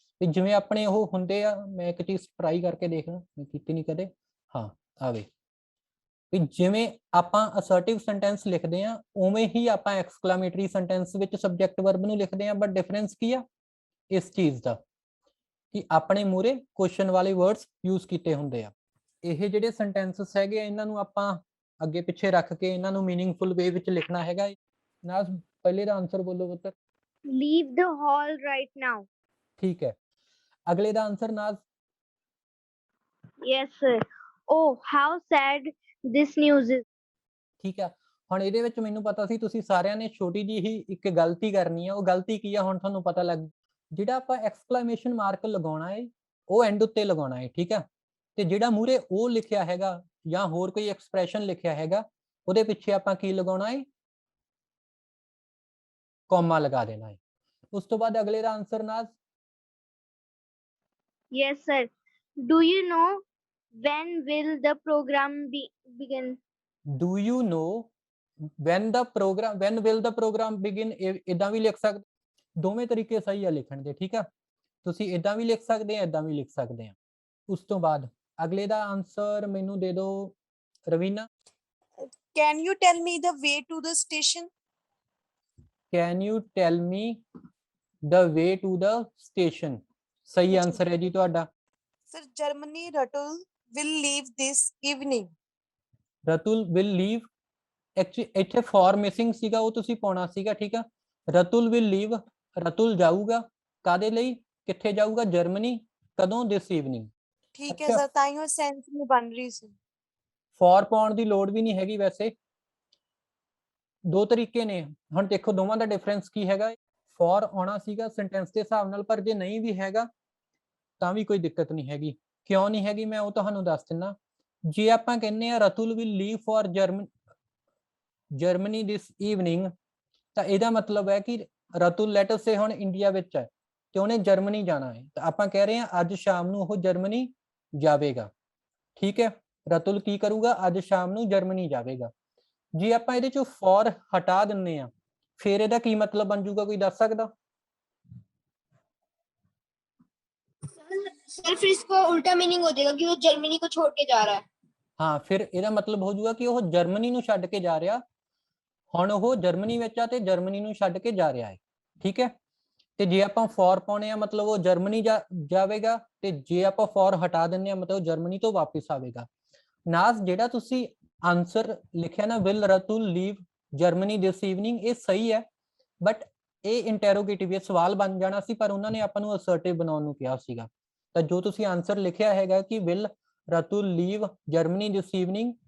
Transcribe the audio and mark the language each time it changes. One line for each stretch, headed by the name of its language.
Punjabi: ਤੇ ਜਿਵੇਂ ਆਪਣੇ ਉਹ ਹੁੰਦੇ ਆ, ਮੈਂ ਇੱਕ ਚੀਜ਼ ਟਰਾਈ ਕਰਕੇ ਦੇਖਣਾ, ਮੈਂ ਕੀਤੀ ਨਹੀਂ ਕਦੇ, ਹਾਂ ਆਵੇ ਵੀ ਜਿਵੇਂ ਆਪਾਂ ਅਸਰਟਿਵ ਸੈਂਟੈਂਸ ਲਿਖਦੇ ਆ ਉਵੇਂ ਹੀ ਆਪਾਂ ਐਕਸਕਲੇਮੇਟਰੀ ਸੈਂਟੈਂਸ ਵਿੱਚ ਸਬਜੈਕਟ ਵਰਬ ਨੂੰ ਲਿਖਦੇ ਆ। ਬਟ ਡਿਫਰੈਂਸ ਕੀ ਆ ਇਸ ਚੀਜ਼ ਦਾ ਕਿ ਆਪਣੇ ਮੂਹਰੇ ਕੁਐਸਚਨ ਵਾਲੇ ਵਰਡਸ ਯੂਜ਼ ਕੀਤੇ ਹੁੰਦੇ ਆ। ਇਹ ਜਿਹੜੇ ਸੈਂਟੈਂਸਸ ਹੈਗੇ ਆ, ਇਹਨਾਂ ਨੂੰ ਆਪਾਂ ਅੱਗੇ ਪਿੱਛੇ ਰੱਖ ਕੇ ਇਹਨਾਂ ਨੂੰ ਮੀਨਿੰਗਫੁਲ ਵੇ ਵਿੱਚ ਲਿਖਣਾ ਹੈਗਾ। ਨਾ ਪਹਿਲੇ ਦਾ ਆਨਸਰ ਬੋਲੋ ਪੁੱਤਰ।
English: Leave the hall right now.
Punjabi: ਠੀਕ ਹੈ, ਅਗਲੇ ਦਾ answer Naaz.
English: Yes, sir. Oh, how sad this news is.
Punjabi: ਠੀਕ ਆ, ਹੁਣ ਇਹਦੇ ਵਿੱਚ ਮੈਨੂੰ ਪਤਾ ਸੀ ਤੁਸੀਂ ਸਾਰਿਆਂ ਨੇ ਛੋਟੀ ਜਿਹੀ ਹੀ ਇੱਕ ਗਲਤੀ ਕਰਨੀ ਆ। ਉਹ ਗਲਤੀ ਕੀ ਆ ਹੁਣ ਤੁਹਾਨੂੰ ਪਤਾ ਲੱਗ, ਜਿਹੜਾ ਆਪਾਂ ਐਕਸਕਲੇਮੇਸ਼ਨ ਮਾਰਕ ਲਗਾਉਣਾ ਹੈ ਉਹ ਐਂਡ ਉੱਤੇ ਲਗਾਉਣਾ ਹੈ, ਠੀਕ ਆ। ਤੇ ਜਿਹੜਾ ਮੂਹਰੇ ਉਹ ਲਿਖਿਆ ਹੈਗਾ ਜਾਂ ਹੋਰ ਕੋਈ ਐਕਸਪ੍ਰੈਸ਼ਨ ਲਿਖਿਆ ਹੈਗਾ ਉਹਦੇ ਪਿੱਛੇ ਆਪਾਂ ਕੀ ਲਗਾਉਣਾ ਹੈ, ਕੌਮਾ ਲਗਾ ਦੇਣਾ ਹੈ। ਉਸ ਤੋਂ ਬਾਅਦ ਅਗਲੇ ਦਾ answer Naaz.
English: Yes, sir. Do you know when will the program begin? Do you know when will the program begin?
Punjabi: ਇਦਾਂ ਵੀ ਲਿਖ ਸਕਦੇ, ਦੋਵੇਂ ਤਰੀਕੇ ਸਹੀ ਆ ਲਿਖਣ ਦੇ, ਠੀਕ ਆ। ਤੁਸੀਂ ਇਦਾਂ ਵੀ ਲਿਖ ਸਕਦੇ ਆ, ਇਦਾਂ ਵੀ ਲਿਖ ਸਕਦੇ ਆ। ਉਸ ਤੋਂ ਬਾਅਦ ਅਗਲੇ ਦਾ ਆਨਸਰ ਮੈਨੂੰ ਦੇ ਦਿਓ Raveena.
English: Can you tell me the way to the station? Can you tell me the way to the station?
Punjabi: ਸਹੀ ਆਨਸਰ ਹੈ ਜੀ ਤੁਹਾਡਾ।
English: Sir, Germany Ratul will leave this evening.
Punjabi: ਰਤੁਲ
English: will leave,
Punjabi: actually ਇੱਥੇ
English: for missing
Punjabi: ਸੀਗਾ, ਉਹ ਤੁਸੀਂ ਪਾਉਣਾ ਸੀਗਾ, ਠੀਕ ਆ। ਰਤੁਲ
English: will leave,
Punjabi: ਰਤੁਲ ਜਾਊਗਾ ਕਾਦੇ ਲਈ, ਕਿੱਥੇ ਜਾਊਗਾ, ਜਰਮਨੀ, ਕਦੋਂ,
English: this evening।
Punjabi: ਠੀਕ ਹੈ ਸਰ, ਤਾਂ ਹੀ ਉਹ ਸੈਂਸ ਨਹੀਂ ਬਣ ਰਹੀ ਸੀ। for ਪਾਉਣ ਦੀ ਲੋੜ ਵੀ ਨਹੀਂ ਹੈਗੀ। ਵੈਸੇ ਦੋ ਤਰੀਕੇ ਨੇ, ਹੁਣ ਦੇਖੋ ਦੋਵਾਂ ਦਾ ਡਿਫਰੈਂਸ ਕੀ ਹੈਗਾ। for ਆਉਣਾ ਸੀਗਾ ਸੈਂਟੈਂਸ ਦੇ ਹਿਸਾਬ ਨਾਲ, ਪਰ ਜੇ ਨਹੀਂ ਵੀ ਹੈਗਾ ਤਾਂ ਵੀ ਕੋਈ ਦਿੱਕਤ ਨਹੀਂ ਹੈਗੀ। ਕਿਉਂ ਨਹੀਂ ਹੈਗੀ ਮੈਂ ਉਹ ਤੁਹਾਨੂੰ ਦੱਸ ਦਿੰਦਾ। ਜੇ ਆਪਾਂ ਕਹਿੰਦੇ ਆ ਰਤੁਲ
English: will leave for
Punjabi: Germany
English: this evening,
Punjabi: ਤਾਂ ਇਹਦਾ ਮਤਲਬ ਹੈ ਕਿ ਰਤੁਲ ਲੈਟ ਅਸ ਸੇ ਹੁਣ ਇੰਡੀਆ ਵਿੱਚ ਹੈ ਤੇ ਉਹਨੇ ਜਰਮਨੀ ਜਾਣਾ ਹੈ, ਤਾਂ ਆਪਾਂ ਕਹਿ ਰਹੇ ਹਾਂ ਅੱਜ ਸ਼ਾਮ ਨੂੰ ਉਹ ਜਰਮਨੀ ਜਾਵੇਗਾ, ਠੀਕ ਹੈ। ਰਤੁਲ ਕੀ ਕਰੂਗਾ, ਅੱਜ ਸ਼ਾਮ ਨੂੰ ਜਰਮਨੀ ਜਾਵੇਗਾ। ਜੇ ਆਪਾਂ ਇਹਦੇ ਚੋਂ for ਹਟਾ ਦਿੰਨੇ ਆ ਫਿਰ ਇਹਦਾ ਕੀ ਮਤਲਬ ਬਣ ਜਾਊਗਾ, ਕੋਈ ਦੱਸ ਸਕਦਾ?
Hindi: सर फिर इसका उल्टा मीनिंग हो जाएगा कि वो जर्मनी को छोड़ के जा रहा है।
Punjabi: ਹਾਂ, ਫਿਰ ਇਹਦਾ ਮਤਲਬ ਹੋ ਜਾਊਗਾ ਕਿ ਉਹ ਜਰਮਨੀ ਨੂੰ ਛੱਡ ਕੇ ਜਾ ਰਿਹਾ। ਹੁਣ ਉਹ ਜਰਮਨੀ ਵਿੱਚ ਆ ਤੇ ਜਰਮਨੀ ਨੂੰ ਛੱਡ ਕੇ ਜਾ ਰਿਹਾ ਹੈ, ਠੀਕ ਹੈ। ਤੇ ਜੇ ਆਪਾਂ for ਪਾਉਣੇ ਆ ਮਤਲਬ ਉਹ ਜਰਮਨੀ ਜਾਵੇਗਾ, ਤੇ ਜੇ ਆਪਾਂ for ਹਟਾ ਦਿੰਨੇ ਆ ਮਤਲਬ ਜਰਮਨੀ ਤੋਂ ਵਾਪਿਸ ਆਵੇਗਾ। ਨਾਜ਼ ਜਿਹੜਾ ਤੁਸੀਂ ਆਨਸਰ ਲਿਖਿਆ ਨਾ will ਰਤੁਲ
English: leave Germany this evening,
Punjabi: ਇਹ ਸਹੀ ਹੈ, ਬਟ ਇਹ ਇੰਟਰੋਗੇਟਿਵ ਇਹ ਸਵਾਲ ਬਣ ਜਾਣਾ ਸੀ, ਪਰ ਉਹਨਾਂ ਨੇ ਆਪਾਂ ਨੂੰ ਅਸਰਟਿਵ ਬਣਾਉਣ ਨੂੰ ਕਿਹਾ ਸੀਗਾ। ਤਾਂ ਜੋ ਤੁਸੀਂ ਆਨਸਰ ਲਿਖਿਆ ਹੈਗਾ ਕਿ will ਰਤੁਲ leave Germany this evening,